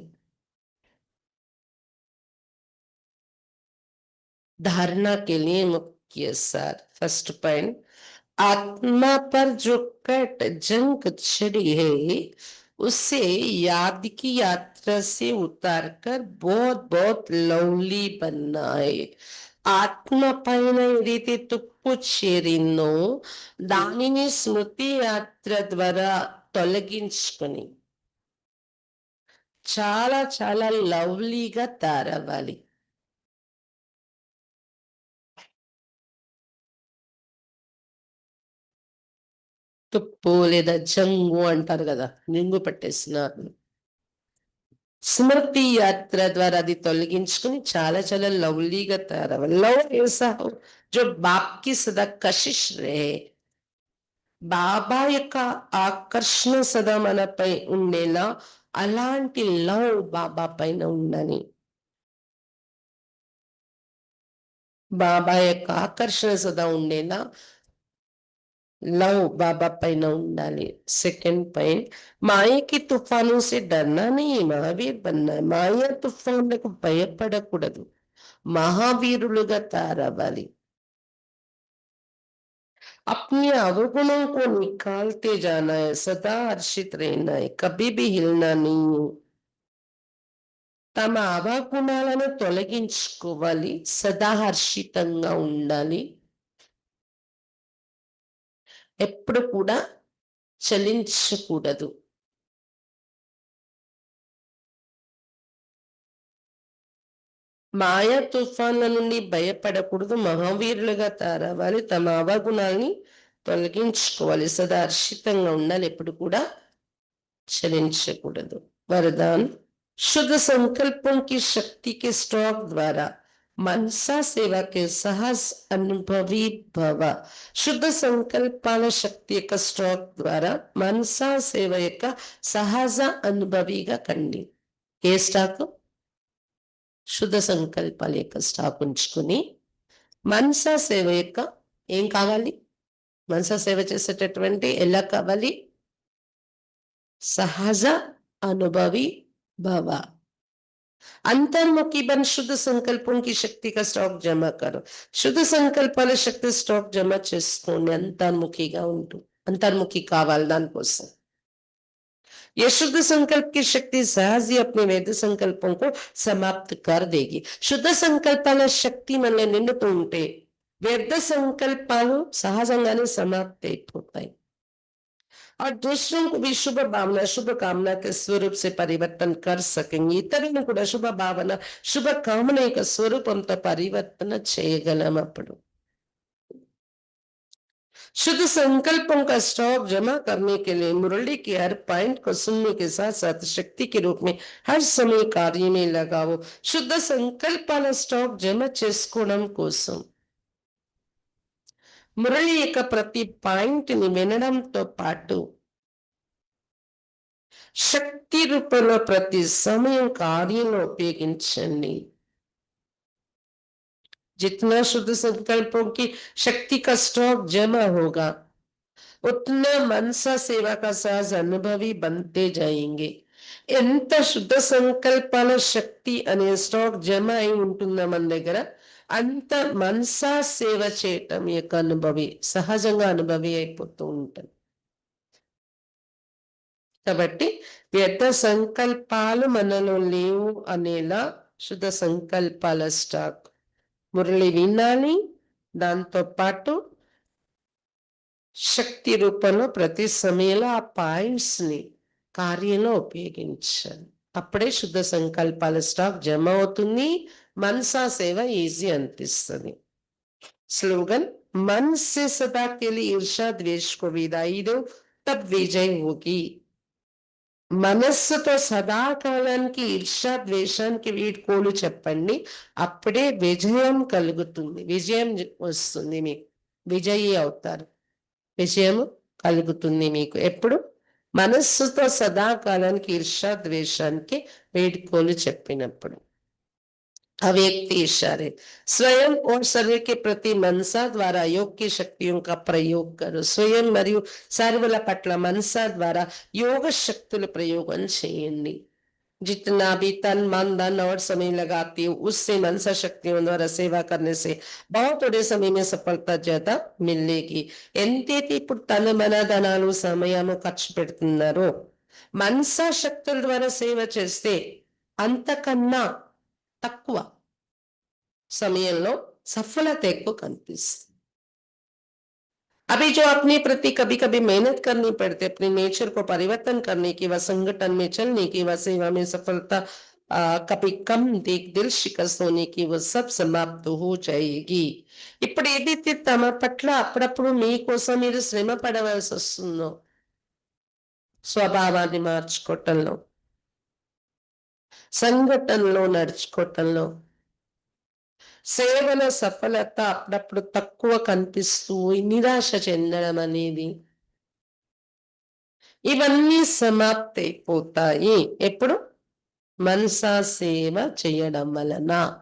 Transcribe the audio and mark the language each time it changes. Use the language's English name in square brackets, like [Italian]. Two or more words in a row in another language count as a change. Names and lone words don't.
[Hindi] धारणा के लिए मुख्य सार. [English] first point, [Hindi] आत्मा पर जो कट जंग चढ़ी है उसे याद की यात्रा से उतार कर बहुत बहुत लवली बनना है. [Telugu] ఆత్మ పైన ఏదైతే తుప్పు చేరిందో దానిని స్మృతి యాత్ర ద్వారా తొలగించుకొని చాలా చాలా లవ్లీగా తయారవ్వాలి. తుప్పు లేదా జంగు అంటారు కదా, నింగు పట్టేస్తున్నారు. స్మృతి యాత్ర ద్వారా అది తొలగించుకుని చాలా చాలా లవ్లీగా తయారవ్వాలి. [Hindi] లవ్ ऐसा हो जो बाप की सदा कशिश रहे. [Telugu] బాబా యొక్క ఆకర్షణ సదా మనపై ఉండేలా అలాంటి లవ్ బాబా పైన ఉండాలి. బాబా యొక్క ఆకర్షణ సదా ఉండేలా లవ్ బాబా పైన ఉండాలి. [English] second point, [Hindi] माया की तूफानों से डरना नहीं, महावीर बनना है. [Telugu] మాయా తుఫాన్లకు భయపడకూడదు, మహావీరులుగా తయారవ్వాలి. [Hindi] अपने अवगुणों को निकालते जाना है, सदा हर्षित रहना है, कभी भी हिलना नहीं है. [Telugu] తమ అవగుణాలను తొలగించుకోవాలి, సదా హర్షితంగా ఉండాలి, ఎప్పుడు కూడా చలించకూడదు. మాయా తుఫాన్ల నుండి భయపడకూడదు, మహావీరులుగా తయారవ్వాలి, తమ అవగుణాన్ని తొలగించుకోవాలి, సదా హర్షితంగా ఉండాలి, ఎప్పుడు కూడా చలించకూడదు. [Hindi] वरदान, शुद्ध संकल्पों की शक्ति के स्टॉक द्वारा मनसा सेवा के सहज अनुभवी भव. [Telugu] शुद्ध సంకల్పాల శక్తి యొక్క స్టాక్ ద్వారా మనసా సేవ యొక్క సహజ అనుభవిగా కండి. ఏ స్టాక్? శుద్ధ సంకల్పాల యొక్క స్టాక్ ఉంచుకుని మనసా సేవ యొక్క ఏం కావాలి? మనసా సేవ చేసేటటువంటి ఎలా కావాలి? సహజ [Hindi] अनुभवी भव. अंतर्मुखी बन शुद्ध संकल्पों की शक्ति का स्टॉक जमा करो. [Telugu] शुद्ध సంకల్పాల శక్తి స్టాక్ జమ చేసుకోండి, అంతర్ముఖిగా ఉంటూ. అంతర్ముఖి కావాలి దానికోసం. [Hindi] ये शुद्ध संकल्प की शक्ति सहज ही अपने वेद संकल्पों को समाप्त कर देगी. [Telugu] शुद्ध సంకల్పాల శక్తి మనల్ని నిండుతూ ఉంటే వ్యర్థ సంకల్పాలు సహజంగానే సమాప్తి అయిపోతాయి. [Hindi] और दूसरों को भी शुभ भावना शुभ कामना के स्वरूप से परिवर्तन कर सकेंगे. [Telugu] इतरुలను కూడా శుభ భావన శుభ కామన యొక్క స్వరూపంతో పరివర్తన చేయగలం. [Hindi] అప్పుడు शुद्ध संकल्पों का स्टॉक जमा करने के लिए मुरली के हर पॉइंट को सुनने के साथ साथ शक्ति के रूप में हर समय कार्य में लगाओ. [Telugu] शुद्ध సంకల్పాల స్టాక్ జమ చేసుకోవడం కోసం మురళి యొక్క ప్రతి పాయింట్ ని వినడంతో పాటు శక్తి రూపంలో ప్రతి సమయం కార్యంలో ఉపయోగించండి. [Hindi] जितना शुद्ध संकल्पों की शक्ति का स्टॉक जमा होगा उतना मनसा सेवा का सहज अनुभवी बनते जाएंगे. [Telugu] ఎంత శుద్ధ సంకల్పాల శక్తి అనే స్టాక్ జమ అయి ఉంటుందో మన దగ్గర, అంత మనసా సేవ చేయటం యొక్క అనుభవి సహజంగా అనుభవి అయిపోతూ ఉంటుంది. కాబట్టి వ్యర్థ సంకల్పాలు మనలో లేవు అనేలా శుద్ధ సంకల్పాల స్టాక్ మురళి వినాలి, దాంతో పాటు శక్తి రూపంలో ప్రతి సమయంలో ఆ పాయింట్స్ ని కార్యంలో ఉపయోగించాలి. అప్పుడే శుద్ధ సంకల్పాల స్టాక్ జమ అవుతుంది, మనసా సేవ ఈజీ అనిపిస్తుంది. [Hindi] स्लोगन, मन से सदा के लिए ईर्षा द्वेष को विदाई दो, तब विजय होगी. [Telugu] మనస్సుతో సదాకాలానికి ఈర్ష్య ద్వేషానికి వీడ్కోలు చెప్పండి, అప్పుడే విజయం కలుగుతుంది. విజయం వస్తుంది, మీకు విజయీ అవుతారు. విజయం కలుగుతుంది మీకు ఎప్పుడు? మనస్సుతో సదాకాలానికి ఈర్ష్య ద్వేషానికి వీడ్కోలు చెప్పినప్పుడు. [Hindi] अव्यक्त इशारे, स्वयं और शरीर के प्रति मनसा द्वारा योग की शक्तियों का प्रयोग करो. [Telugu] स्वयं మరియు సర్వుల పట్ల మనసా ద్వారా యోగ శక్తుల ప్రయోగం చేయండి. [Hindi] जितना भी तन मन धन और समय लगाती हो उससे मनसा शक्तियों द्वारा सेवा करने से बहुत थोड़े समय में सफलता ज्यादा मिलेगी. [Telugu] ఎంతైతే ఇప్పుడు తన మన ధనాలు సమయము ఖర్చు పెడుతున్నారో మనసా శక్తుల ద్వారా సేవ చేస్తే అంతకన్నా తక్కువ సమయంలో సఫలత ఎక్కువ కనిపిస్తుంది. [Hindi] अभी जो अपने प्रति कभी कभी मेहनत करनी पड़ती है, अपने नेचर को परिवर्तन करने की, व संगठन में चलने की, व सेवा में सफलता कभी कम देख दिल शिकस्त होने की, वो सब समाप्त हो जाएगी. [Telugu] ఇప్పుడు ఏదైతే తమ పట్ల అప్పుడప్పుడు మీకోసం మీరు శ్రమ పడవలసి వస్తుందో స్వభావాన్ని మార్చుకోవటంలో, సంఘటనలో నడుచుకోవటంలో, సేవల సఫలత అప్పుడప్పుడు తక్కువ కనిపిస్తూ నిరాశ చెందడం అనేది ఇవన్నీ సమాప్తి అయిపోతాయి ఎప్పుడు మనసా సేవ చేయడం వలన.